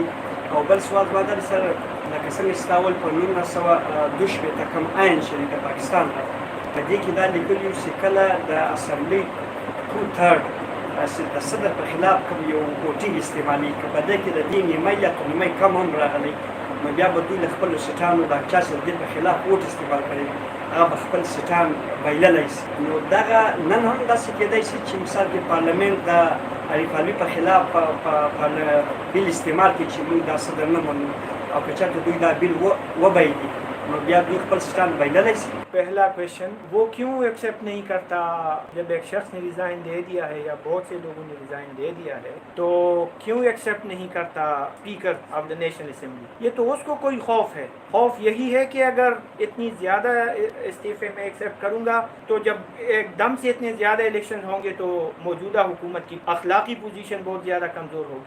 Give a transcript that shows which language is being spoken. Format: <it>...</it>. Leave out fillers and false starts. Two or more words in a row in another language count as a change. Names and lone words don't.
<ps>او بل سوال به دا سر لکه څنګه چې تا ول په 1962 کوم آئین چې د پاکستان په دې کې دا لیکلي چې کله د اسمبلی 2/3 د صدر په خلاف کوم یو ووټینګ استعمالي که په دې کې د دې نیمه یا نیمه کم هم راغلی، نو بیا به دوی له خپلو سټانو د چا چې د دې په خلاف ووټ استعمال کړی هغه به خپل سټان بایللی شي. نو دغه نن هم داسې کېدی شي چې مثال کې پارلمنت د عارف علوي په خلاف په بیل استعمال کړي چې موږ دا صدر نه منو، او که چېرته دوی دا بیل وبایلي نو بیا دوی خپل سټان بایللی شي.</ps> <ur>پہلا کویشچن، وہ کیوں ایکسیپٹ نہیں کرتا جب ایک شخص نے ریزائن دے دیا ہے یا بہت سے لوگوں نے ریزائن دے دیا ہے تو کیوں ایکسیپٹ نہیں کرتا</ur> <en>Speaker of the National Assembly?</en> <ur>یہ تو اس کو کوئی خوف ہے، خوف یہی ہے کہ اگر اتنی زیادہ استعفے میں ایکسیپٹ کروں گا تو جب ایک دم سے اتنے زیادہ الیکشن ہوں گے تو موجودہ حکومت کی اخلاقی پوزیشن بہت زیادہ کمزور ہوگی۔</ur>